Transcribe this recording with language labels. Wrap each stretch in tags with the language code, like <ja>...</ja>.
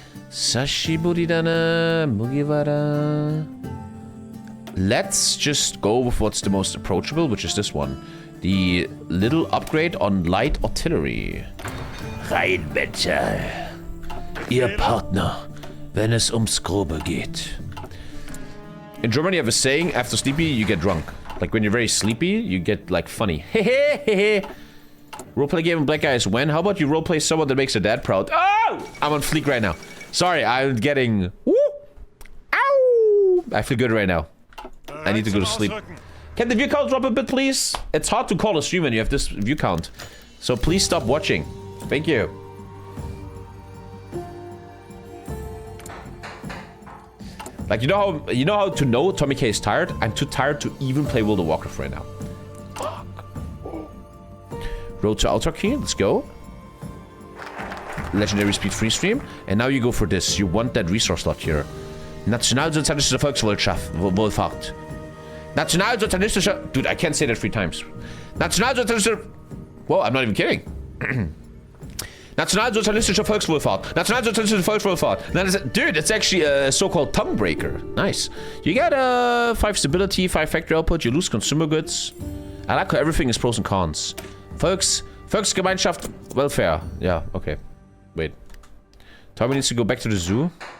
<ja>Sashiburidana Mugiwara.</ja> <en>Let's just go with what's the most approachable, which is this one. The little upgrade on light artillery. Rheinmetall.</en> <de>Ihr Partner, wenn es ums Grobe geht.</de> <en>In Germany, I have a saying, after sleepy, you get drunk. Like, when you're very sleepy, you get, like, funny. Hehehehe. Roleplay game in Black Eyes when? How about you roleplay someone that makes your dad proud? Oh! I'm on fleek right now. Sorry, I'm getting... Woo! Ow! I feel good right now. I need to go to sleep. Can the view count drop a bit, please? It's hard to call a stream when you have this view count. So please stop watching. Thank you. Like, you know how to know TommyKay is tired? I'm too tired to even play World of Warcraft right now. Fuck. Road to Autarky, let's go. Legendary Speed Free Stream. And now you go for this. You want that resource slot here.</en> <de>Nationalsozialistische Volkswohlfahrt. Nationalsozialistische...</de> <en>Dude, I can't say that 3 times. Nationalsozialistische... Whoa, I'm not even kidding.</en> <de>Nationalsozialistische Volkswohlfahrt. Nationalsozialistische Volkswohlfahrt.</de> <en>Dude, it's actually a so-called tongue breaker. Nice. You get 5 stability, 5 factory output. You lose consumer goods. I like how everything is pros and cons. Volksgemeinschaft welfare. Yeah, okay. Wait. Tommy needs to go back to the zoo.</en>